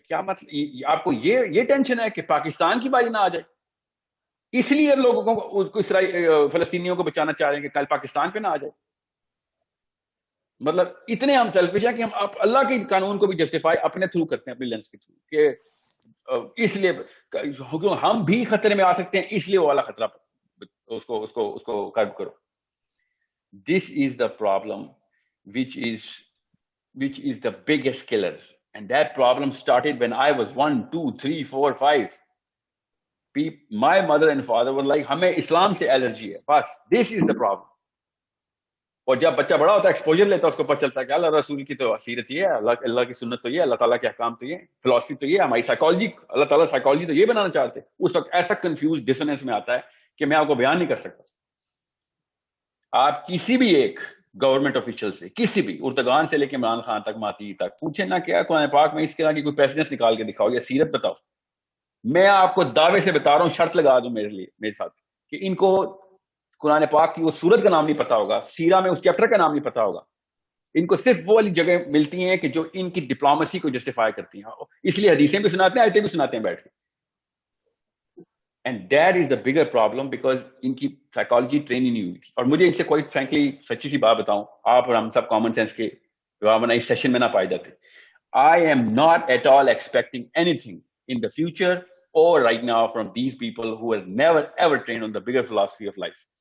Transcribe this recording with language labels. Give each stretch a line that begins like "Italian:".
Urdu: کیا مطلب, آپ کو یہ ٹینشن ہے کہ پاکستان کی باری نہ آ جائے, اس لیے لوگوں کو فلسطینیوں کو بچانا چاہ رہے ہیں کہ کل پاکستان پہ نہ آ جائے. مطلب اتنے ہم سیلفش ہیں کہ ہم اللہ کے قانون کو بھی جسٹیفائی اپنے تھرو کرتے ہیں, اپنی لینس کے تھرو, کہ اس لیے ہم بھی خطرے میں آ سکتے ہیں, اس لیے وہ والا خطرہ اس کو کرب کرو.
English: This is the problem, which is the biggest killer. And that problem started when I was 1, 2, 3, 4, 5. My mother and father were like,
Urdu: ہمیں اسلام سے الرجی ہے بس.
English: This is the problem.
Urdu: اور جب بچہ بڑا ہوتا ہے ایکسپوجر لیتا ہے اس کو پتہ چلتا ہے کہ اللہ رسول کی تو سیرت یہ ہے, اللہ کی سنت تو یہ ہے, اللہ تعالیٰ کے احکام تو یہ, فلسفی تو یہ, ہماری سائیکالوجی, اللہ تعالیٰ سائیکالوجی تو یہ بنانا چاہتے. اس وقت ایسا کنفیوز ڈسوننس میں آتا ہے کہ میں آپ کو بیان نہیں کر سکتا. آپ کسی بھی ایک گورنمنٹ آفیشل سے, کسی بھی اردگان سے لے کے عمران خان تک, ماتی تک پوچھیں نا کیا قرآن پاک میں اس طرح کی کوئی پیسنس نکال کے دکھاؤ یا سیرت بتاؤ. میں آپ کو دعوے سے بتا رہا ہوں, شرط لگا دوں میرے ساتھ, کہ ان کو قرآن پاک کی وہ سورت کا نام نہیں پتا ہوگا, سیرہ میں اس چیپٹر کا نام نہیں پتا ہوگا. ان کو صرف وہ والی جگہ ملتی ہیں کہ جو ان کی ڈپلومیسی کو جسٹیفائی کرتی ہیں, اس لیے حدیثیں بھی سناتے ہیں, آیتیں بھی سناتے ہیں بیٹھ کے.
English: and that is the bigger problem, because
Urdu: ان کی سائیکالوجی ٹریننگ نہیں ہوئی تھی. اور مجھے ان سے کوئی فرینکلی سچی سی بات بتاؤں, آپ اور ہم سب کامن سینس کے اس سیشن میں نہ پائے جاتے.
English: I am not at all expecting anything in the future or right now from these people who have never ever trained on the bigger philosophy of life.